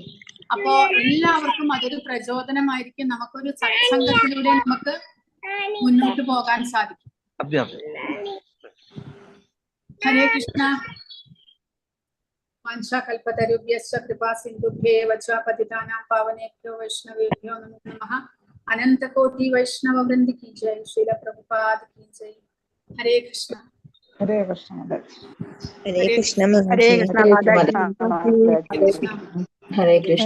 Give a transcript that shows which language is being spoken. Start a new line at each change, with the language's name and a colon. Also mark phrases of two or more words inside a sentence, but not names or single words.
Malayalam: അപ്പോ എല്ലാവർക്കും അതൊരു പ്രചോദനമായിരിക്കും. നമുക്കൊരു സത്സംഗത്തിലൂടെ നമുക്ക് മുന്നോട്ട് പോകാൻ സാധിക്കും.
Sanskrit: ഹരേ കൃഷ്ണ. വംശകൽപതരുഭ്യശ്ച കൃപാ സിന്ധുഭ്യേവ ച പതിതാനാം പാവനേഭ്യോ വൈഷ്ണവേഭ്യോ നമോ നമഃ.
Hindi: अनंत कोटि वैष्णव वृंद की जय. श्रील प्रभुपाद की जय. हरे कृष्ण. हरे कृष्ण माताजी. ഹരേ കൃഷ്ണ മാതാജി. ഹരേ കൃഷ്ണ.